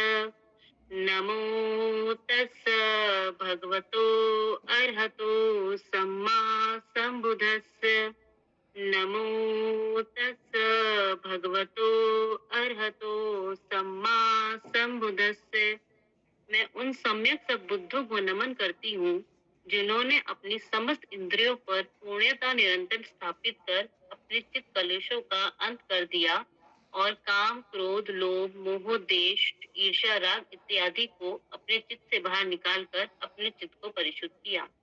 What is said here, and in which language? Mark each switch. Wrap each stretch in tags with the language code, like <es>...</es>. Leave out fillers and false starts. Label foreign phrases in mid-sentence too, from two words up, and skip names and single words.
<pi>नमो तस्स भगवतो अर्हतो सम्मा संबुद्धस्स। नमो तस्स भगवतो अर्हतो सम्मा संबुद्धस्स।</pi> <hi>मैं उन सम्यक सद्बुद्धों को नमन करती हूँ जिन्होंने अपनी समस्त इंद्रियों पर पूर्णता निरंतर स्थापित कर अपने चित्त कलेशों का अंत कर दिया और काम, क्रोध, लोभ, मोह, देश, ईर्ष्या, राग इत्यादि को अपने चित्त से बाहर निकालकर अपने चित्त को परिशुद्ध किया।</hi>